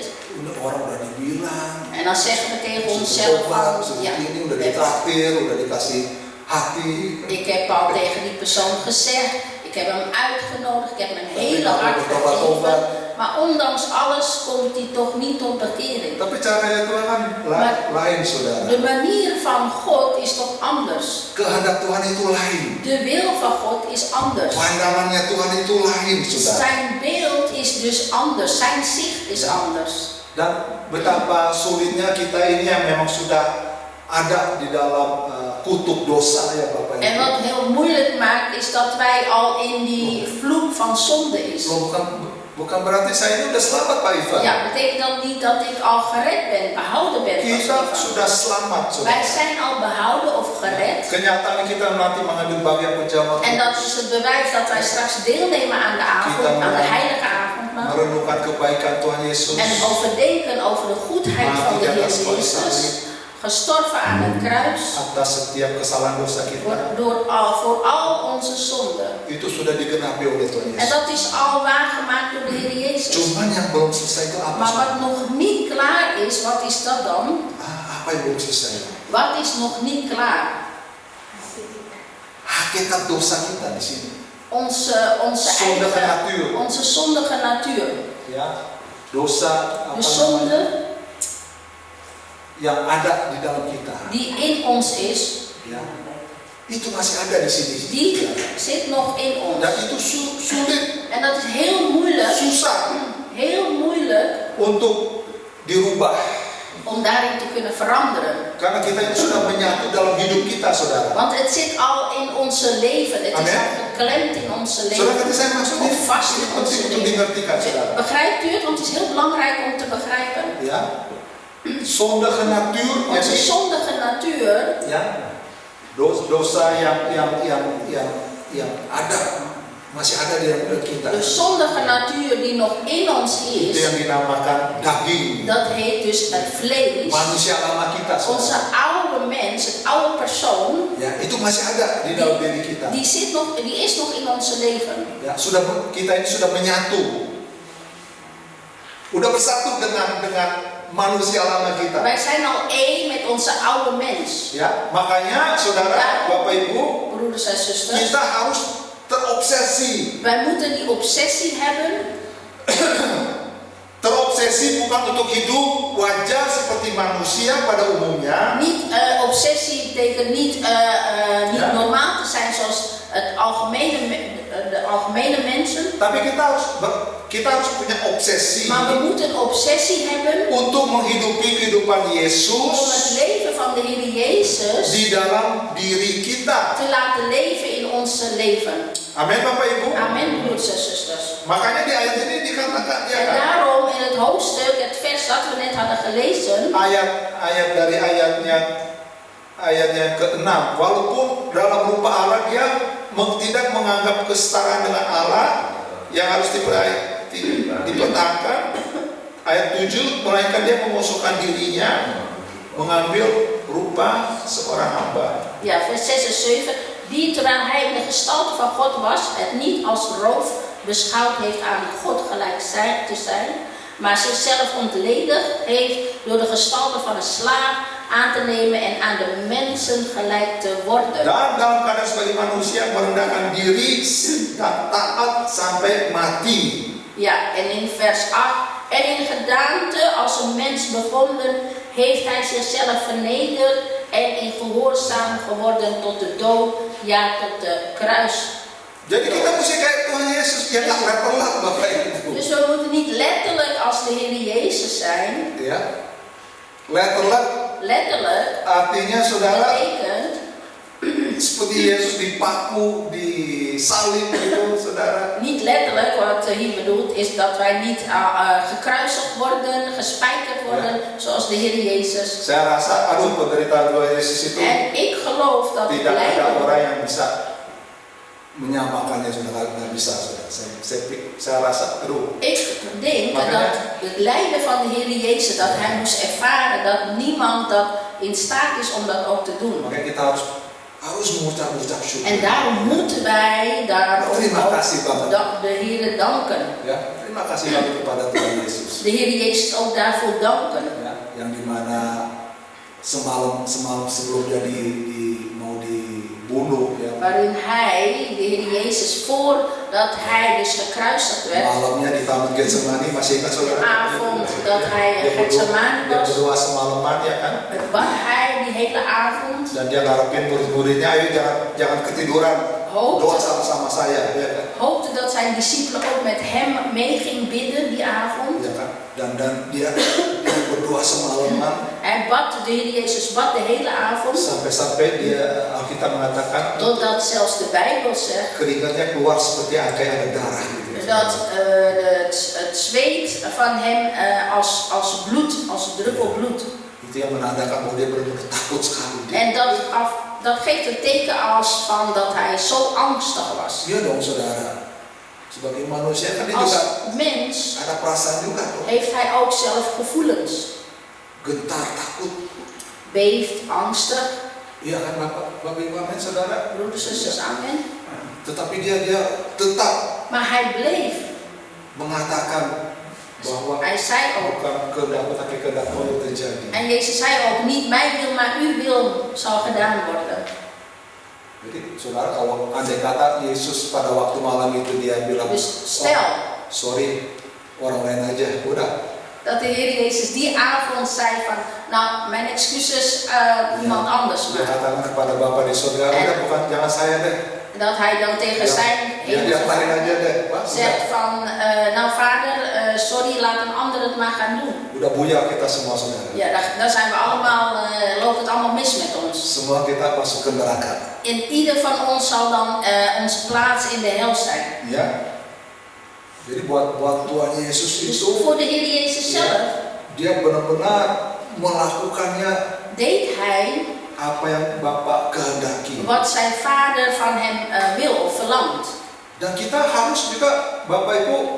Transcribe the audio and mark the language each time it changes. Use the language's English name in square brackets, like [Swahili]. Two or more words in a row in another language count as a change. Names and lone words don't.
[Indonesian] Udah orang udah dibilang. [Dutch] En dan zeggen we tegen [Indonesian] Sudah [Dutch] onszelf [Indonesian] tobat, [Dutch] van, [Indonesian] sudah [Dutch] ja, [Indonesian] ini udah ditraktir, udah dikasih hati. [Dutch] ik heb al tegen die persoon gezegd, ik heb hem uitgenodigd, ik heb mijn [Indonesian] Tapi [Dutch] hele [Indonesian] kalau [Dutch] hart [Indonesian] bertobat-tobat. [Dutch] gegeven. Maar ondanks alles komt hij toch niet tot bekering. [Indonesian] Tapi caranya Tuhan kan lain, saudara. [Dutch] De manier van God is toch anders. [Indonesian] Kehendak Tuhan itu lain. [Dutch] De wil van God is anders. [Indonesian] Pandangannya Tuhan itu lain, saudara. [Dutch] Zijn beeld is dus anders, zijn zicht is anders. [Indonesian] Dan betapa sulitnya kita ini yang memang sudah ada di dalam kutub dosa ya Bapak [Dutch] En [Indonesian] Ibu. [Dutch] wat heel moeilijk maakt is dat wij al in die vloek van zonde is. [Indonesian] Loh, bukan berarti saya ini udah selamat Pak Ivan. [Dutch] Ja, betekent dat niet dat ik al gered ben, behouden ben van [Indonesian] Kita [Dutch] zonde. [Indonesian] sudah selamat, [Dutch] Wij [Indonesian] saudara. [Dutch] zijn al behouden of gered. [Indonesian] Kenyataan kita nanti mengambil bagian penjamaah. [Dutch] En dat is het bewijs dat wij straks deelnemen aan de avond, aan de heilige avondmaal. [Indonesian] Merenungkan kebaikan Tuhan Yesus. [Dutch] En overdenken over de goedheid van de Heer Jezus. Gestorven aan het kruis. [Indonesian] Atas setiap kesalahan dosa kita. [Dutch] Voor al onze zonden. [Indonesian] Itu sudah digenapi oleh Tuhan [Dutch] En [Indonesian] Yesus. [Dutch] dat is al waargemaakt door de Heer Jezus. [Indonesian] Cuman yang belum selesai itu apa? [Dutch] Maar wat [Indonesian] saudara? [Dutch] nog niet klaar is, wat is dat dan? [Indonesian] Apa yang belum selesai? [Dutch] Wat is nog niet klaar? [Indonesian] Hakikat dosa kita di sini. [Dutch] Onze Zondige eigen, natuur. onze zondige natuur. [Indonesian] Ya, dosa apa [Dutch] De [Indonesian] namanya, [Dutch] zonde [Indonesian] yang ada di dalam kita. [Dutch] die in ons is, [Indonesian] Ya, itu masih ada di sini. [Dutch] die zit nog in ons. [Indonesian] Dan itu sulit, [Dutch] En dat is heel moeilijk, [Indonesian] susah untuk dirubah. [Dutch] om daarin te kunnen veranderen. [Indonesian] Karena kita ini sudah menyatu dalam hidup kita, saudara. [Dutch] Want het zit al in onze leven. Het is [Indonesian] Amen. [Dutch] al geklemd in onze [Indonesian] Saudara, [Dutch] leven. [Indonesian] kata saya maksudnya [Dutch] Of vast [Indonesian] ini [Dutch] in [Indonesian] penting [Dutch] onze [Indonesian] untuk [Dutch] leven. [Indonesian] dimengertikan, saudara. [Dutch] Begrijpt u het? Want het is heel belangrijk om te begrijpen. Ya, zondige natuur, Onze [Indonesian] jadi, [Dutch] zondige natuur, [Indonesian] ya, dosa yang ada, masih ada di dalam kita. [Dutch] de zondige natuur die nog in ons [Indonesian] Itu [Dutch] is, [Indonesian] yang dinamakan daging. [Dutch] dat heet dus het vlees. [Indonesian] Manusia lama kita, [Dutch] Onze [Indonesian] saudara. [Dutch] oude mens, het oude persoon, [Indonesian] Ya, itu masih ada di dalam diri kita. [Dutch] die is nog in onze leven. [Indonesian] Ya, kita ini sudah menyatu. Udah bersatu dengan manusia lama kita. [Dutch] Wij zijn al één met onze oude mens. [Indonesian] Ya, makanya saudara, Bapak Ibu, [Dutch] Broeders en zusters, [Indonesian] kita harus terobsesi. [Dutch] wij moeten die obsessie hebben. [Indonesian] Terobsesi bukan untuk hidup wajar seperti manusia pada umumnya, [Dutch] Niet, obsessie betekent niet Ja. normaal te zijn zoals de algemene mensen. [Indonesian] tapi kita harus punya obsesi [Dutch] Maar we moeten een obsessie hebben [Indonesian] untuk menghidupi kehidupan [Dutch] om het [Indonesian] Yesus [Dutch] leven van de Heer Jezus [Indonesian] di dalam diri kita. [Dutch] te laten leven in ons ons leven. [Indonesian] Amin Bapak Ibu. [Dutch] Amen, broeders en zusters. [Indonesian] Makanya di ayat ini dikatakan ya [Dutch] En [Indonesian] kan, [Dutch] daarom in het hoofdstuk, het vers dat we net hadden gelezen, [Indonesian] ayat dari ayatnya yang ke-6, walaupun dalam rupa Allah dia tidak menganggap kesetaraan dengan Allah yang harus dipertahankan. Ayat 7, melainkan dia mengosongkan dirinya, mengambil rupa seorang hamba. [Dutch] ja, vers 6 en 7, die terwijl hij in de gestalte van God was, het niet als roof beschouwd heeft aan God gelijk te zijn, maar zichzelf ontledigd heeft door de gestalte van een slaaf aan te nemen en aan de mensen gelijk te worden. [Indonesian] Dan dalam keadaan sebagai manusia merendahkan diri dan taat sampai mati. [Dutch] Ja, en in vers 8, en in gedaante als een mens bevonden, heeft hij zichzelf vernederd en in gehoorzaam geworden tot de dood, ja, tot de kruis. [Indonesian] Jadi kita mesti kayak Tuhan Yesus, ya nggak letter-let Bapak Ibu. [Dutch] Dus we moeten niet letterlijk als de Heer Jezus zijn. [Indonesian] Ya, letter-let [Dutch] Letterlijk [Indonesian] artinya saudara [Dutch] betekent [Indonesian] seperti Yesus dipaku, disalib gitu, saudara. [Dutch] niet letterlijk, wat hier bedoeld is dat wij niet gekruisigd worden, gespijkerd worden, zoals de Heer Jezus. [Indonesian] Saya rasa, penderitaan Tuhan Yesus itu [Dutch] En ik geloof dat het [Indonesian] tidak ada [Dutch] lijden, [Indonesian] orang yang bisa menyamakannya, saudara, nggak bisa, saudara. Saya rasa, [Dutch] ik denk dat het lijden van de Heer Jezus, dat hij moest ervaren, dat niemand dat in staat is om dat ook te doen. [Indonesian] makanya kita harus mengucap syukur. [Dutch] En daarom moeten wij daarom [Indonesian] Terima [Dutch] ook [Indonesian] kasih Bapak. [Dutch] de Heer danken. [Indonesian] Ya, terima kasih banget kepada Tuhan Yesus. [Dutch] De Heer Jezus ook daarvoor danken. [Indonesian] Ya, yang dimana semalam sebelum dia mau dibunuh, ya. [Dutch] Waarin hij, de Heer Jezus, voordat hij dus gekruisigd werd, [Indonesian] Malamnya di Taman Getsemani, masih ingat saudara? [Dutch] avond dat hij in Getsemani [Indonesian] Dia [Dutch] was, [Indonesian] berdoa semalaman ya kan? [Dutch] bad hij die hele avond, [Indonesian] Dan dia ngarepin murid-muridnya, ayo jangan ketiduran, doa [Dutch] hoopte, [Indonesian] sama-sama saya, ya kan? [Dutch] hoopte dat zijn discipelen ook met hem mee ging bidden die avond. [Indonesian] Ya kan? Dan dia berdoa semalaman [Dutch] Hij bad, de Heer Jezus bad de hele avond, [Indonesian] sampai dia, Alkitab mengatakan, [Dutch] totdat zelfs de Bijbel zegt [Indonesian] keringatnya keluar seperti kayak ada darah gitu. [Dutch] dat het zweet van hem als bloed, als een druppel bloed. [Indonesian] Itu yang menandakan bahwa dia benar-benar takut sekali. [Dutch] En dat geeft een teken als van dat hij zo angstig was. [Indonesian] Iya dong saudara. Sebagai manusia kan dia [Dutch] Als [Indonesian] juga [Dutch] mens [Indonesian] ada perasaan juga tuh. [Dutch] heeft hij ook zelf gevoelens. [Indonesian] Gentar, takut. [Dutch] Beeft, angstig. [Indonesian] Iya kan Bapak Ibu, amin saudara. [Dutch] Broeders en zusters, amen. [Indonesian] Tetapi dia tetap [Dutch] Maar hij bleef. [Indonesian] mengatakan bahwa [Dutch] Hij zei ook. [Indonesian] bukan kehendakku tapi kehendak Kau yang terjadi. [Dutch] En Jezus zei ook, niet mijn wil, maar uw wil zal gedaan worden. [Indonesian] Jadi saudara, kalau andai kata Yesus pada waktu malam itu dia bilang, [Dutch] Dus stel [Indonesian] sorry, orang lain aja, udah. [Dutch] dat de Heer Jezus die avond zei van, nou, mijn excuses, iemand anders [Indonesian] Dia [Dutch] maar. [Indonesian] katakan kepada Bapa di surga, udah bukan jangan saya deh. [Dutch] Dat hij dan tegen zijn [Indonesian] Ya, dia lain aja deh, Pak. [Dutch] zegt van, nou vader, sorry, laat een ander het maar gaan doen. [Indonesian] Udah buyar kita semua saudara. [Dutch] Ja, daar zijn we allemaal, loopt het allemaal mis met ons. [Indonesian] Semua kita masuk ke neraka. [Dutch] En ieder van ons zal dan onze plaats in de hel zijn. [Indonesian] Ya. Jadi buat Tuhan Yesus [Dutch] Dus [Indonesian] itu [Dutch] voor de Heer Jezus zelf [Indonesian] dia benar-benar melakukannya [Dutch] deed hij [Indonesian] apa yang Bapa kehendaki. [Dutch] wat zijn vader van hem wil of verlangt. [Indonesian] Dan kita harus juga Bapak Ibu